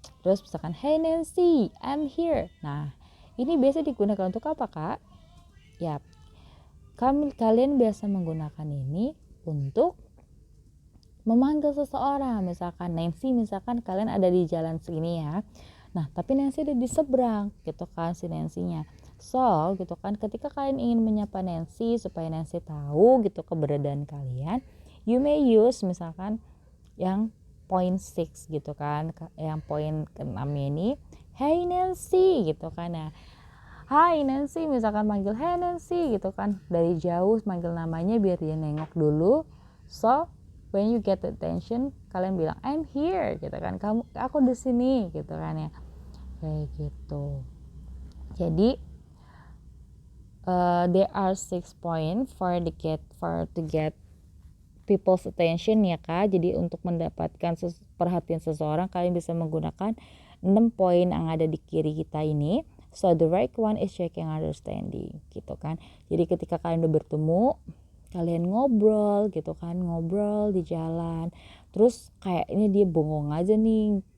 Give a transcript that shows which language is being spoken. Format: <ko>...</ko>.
<id>Terus misalkan</id> <en>hey Nancy, I'm here.</en> <id>Nah, ini biasa digunakan untuk apa, Kak? Ya, kalian biasa menggunakan ini untuk memanggil seseorang. Misalkan Nancy, misalkan kalian ada di jalan segini ya. Nah, tapi Nancy ada di seberang gitu kan si Nancy-nya. So, gitu kan, ketika kalian ingin menyapa Nancy supaya Nancy tahu gitu keberadaan kalian,</id> <en>you may use</en> <id>misalkan yang point 6 gitu kan, yang poin ke-6 ini, hey Nancy gitu kan ya. Hai Nancy, misalkan manggil hey Nancy gitu kan, dari jauh manggil namanya biar dia nengok dulu.</id> <en>So when you get attention,</en> <id>kalian bilang</id> <en>I'm here</en> <id>gitu kan, aku di sini gitu kan ya, kayak gitu.</id> <en>Jadi there are 6 points to get people's attention</en> <id>ya, Kak. Jadi untuk mendapatkan perhatian seseorang, kalian bisa menggunakan 6 poin yang ada di kiri kita ini.</id> <en>So the right one is checking understanding</en> <id>gitu kan. Jadi ketika kalian udah bertemu, kalian ngobrol gitu kan, ngobrol di jalan, terus kayak ini dia bengong aja nih,</id>